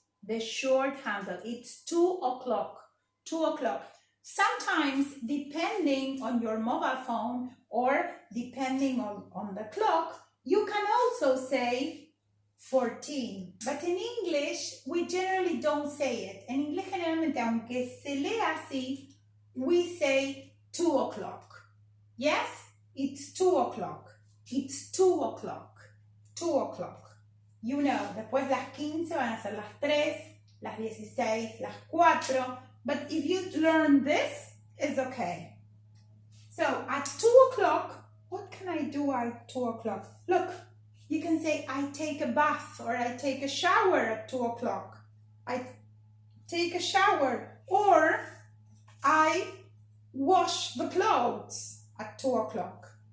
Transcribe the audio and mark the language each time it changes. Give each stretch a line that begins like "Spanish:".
English: The short handle, it's 2 o'clock. 2 o'clock. Sometimes, depending on your mobile phone or depending on the clock, you can also say 14. But in English, we generally don't say it.
Spanish: En inglés, generalmente, aunque se lea así,
English: we say 2 o'clock. Yes? It's 2 o'clock. It's 2 o'clock. 2 o'clock. You know,
Spanish: después las 15 van a ser las 3, las 16, las 4.
English: But if you learn this, it's okay. So at 2 o'clock, what can I do at 2 o'clock? Look, you can say I take a bath or I take a shower at 2 o'clock. I take a shower or I wash the clothes at 2 o'clock.